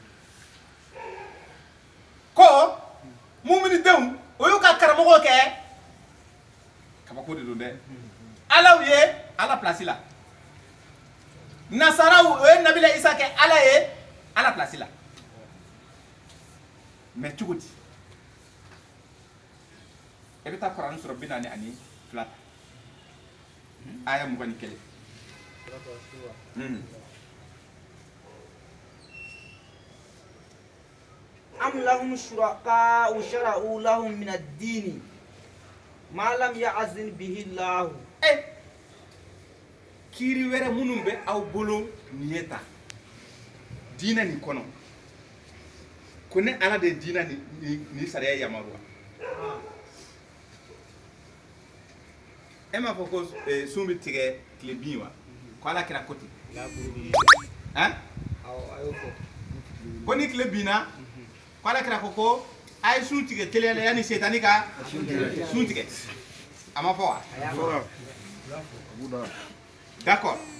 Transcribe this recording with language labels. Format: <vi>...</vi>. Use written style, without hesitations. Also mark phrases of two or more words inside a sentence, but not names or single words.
<bm>ko muminidenw o y'u ka karamɔgɔw kɛ kabako de don dɛ alaw ye ala place la nasaraw o ye nabila isa kɛ ala ye ala place la mais cogo di e bɛ taa Korani sɔrɔ 42 aya 21</bm> <ar>أم لهم شركاء شرعوا لهم من الدين ما لم يأذن به الله</ar> <bm>kiri wɛrɛ minnu bɛ aw bolo nin ye ta diinɛ nin kɔnɔ ko ne ala de diinɛ ni sariya yamaruwa e m'a fɔ ko sun bɛ tigɛ tile bin wa ko ala kɛra ko ten ko ni tile binna ko ala kɛra ko a ye sun tigɛ teliya la yanni setani ka sun tigɛ a ma fɔ wa d'accord</bm>